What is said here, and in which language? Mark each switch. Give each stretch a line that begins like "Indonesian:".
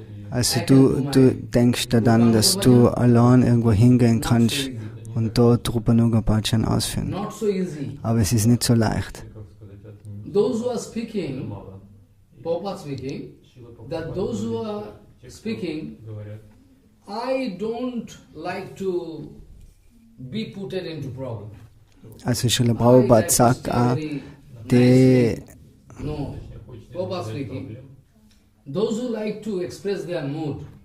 German: Also du denkst da dann, dass du allein irgendwo hingehen kannst und dort Rupanuga Bhajan ausführen. Aber es ist nicht so leicht.
English: Those who are speaking, Prabhupada speaking, that those who are speaking, I don't like to be put into problem.
German: Also Srila Prabhupada sagt auch, die
English: no, Prabhupada speaking, those who like to express their mood,